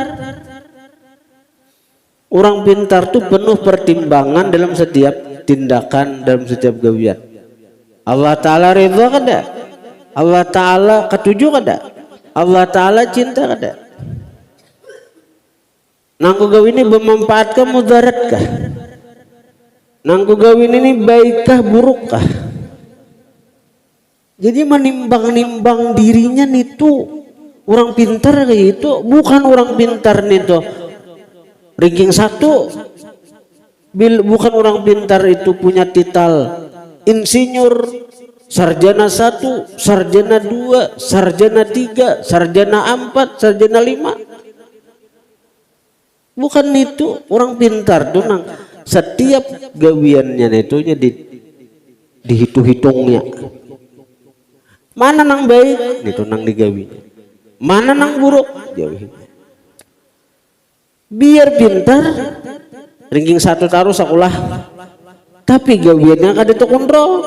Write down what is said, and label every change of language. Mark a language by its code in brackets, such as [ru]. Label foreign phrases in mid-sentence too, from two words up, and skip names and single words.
[id] Orang pintar tuh penuh pertimbangan dalam setiap tindakan, dalam setiap gawian. [bjn] Allah Ta'ala ridha kada, Allah Ta'ala ketujuh kada, Allah Ta'ala cinta kada. Nangku gawin ini bermanfaatkah mudaratkah, nangku gawin ini baikkah burukkah. Jadi menimbang-nimbang dirinya itu orang pintar kayak itu. Bukan orang pintar itu ranking 1, bukan orang pintar itu punya titel insinyur, sarjana 1, sarjana 2, sarjana 3, sarjana 4, sarjana 5. Bukan itu orang pintar tuh nang setiap gawiannya itu dihitung-hitungnya. Mana nang baik itu nang digawi, mana nang buruk jauhi. Biar pintar ranking 1 taruh sekolah, tapi gawiannya kada terkontrol.